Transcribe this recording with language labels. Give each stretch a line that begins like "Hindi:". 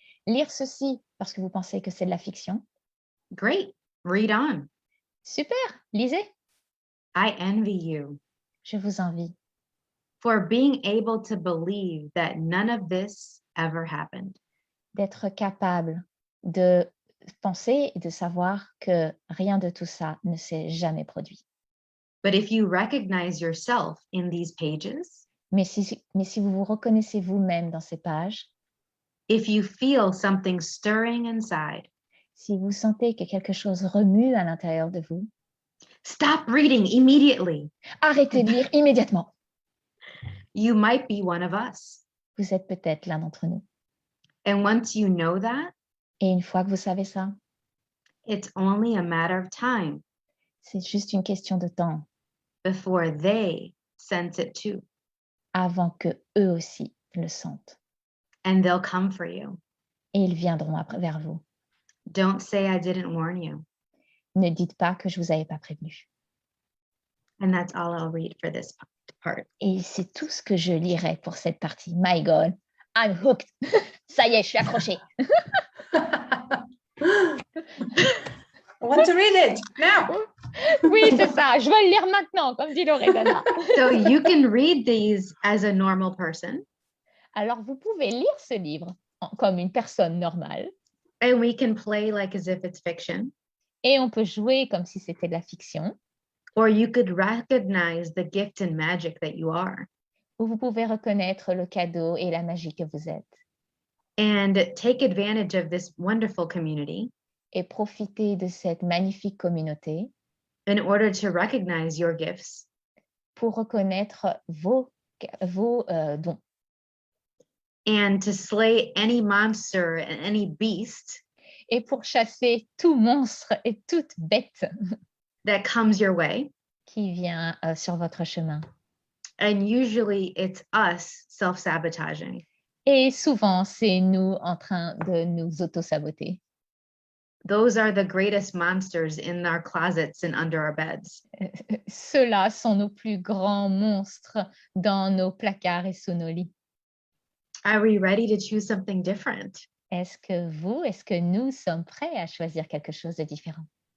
French: lire ceci parce que vous pensez que c'est de la fiction,
English: great, read on.
French: Super, lisez.
English: I envy you.
French: Je vous envie.
English: For being able to believe that none of this ever happened.
French: D'être capable de penser et de savoir que rien de tout ça ne s'est jamais produit.
English: But if you recognize yourself in these pages,
French: mais si vous vous reconnaissez vous-même dans ces pages,
English: if you feel something stirring inside,
French: si vous sentez que quelque chose remue à l'intérieur de vous,
English: stop reading immediately.
French: Arrêtez de lire immédiatement.
English: You might be one of us.
French: Vous êtes peut-être l'un d'entre nous.
English: And once you know that,
French: et une fois que vous savez ça,
English: it's only a matter of time.
French: C'est juste une question de temps.
English: Before they sense it too.
French: Avant que eux aussi le sentent.
English: And they'll come for you.
French: Et ils viendront vers vous.
English: Don't say I didn't warn you.
French: Ne dites pas que je vous avais pas prévenu.
English: And that's all I'll read for this part.
French: Et c'est tout ce que je lirai pour cette partie.
English: My God, I'm hooked.
French: Ça y est, je suis accrochée.
English: I want to read it now.
French: Oui, c'est ça. Je veux le lire maintenant, comme dit Loredana.
English: So you can read these as a normal person.
French: Alors, vous pouvez lire ce livre comme une personne normale.
English: And we can play like as if it's fiction.
French: Et on peut jouer comme si c'était de la fiction.
English: Or you could recognize the gift and magic that you are.
French: Ou vous pouvez reconnaître le cadeau et la magie que vous êtes.
English: And take advantage of this wonderful community.
French: Et profiter de cette magnifique communauté.
English: In order to recognize your gifts.
French: Pour reconnaître vos dons.
English: And to slay any monster and any beast.
French: et pour chasser tout monstre et toute bête
English: that comes your way.
French: qui vient sur votre chemin.
English: And usually it's us self-sabotaging.
French: Et souvent, c'est nous en train de nous auto-saboter.
English: Those are the greatest monsters in our closets and under our beds.
French: Ceux-là sont nos plus grands monstres dans nos placards et sous nos lits.
English: Are we ready to choose something different?
French: Est-ce que nous sommes prêts à choisir quelque chose de différent?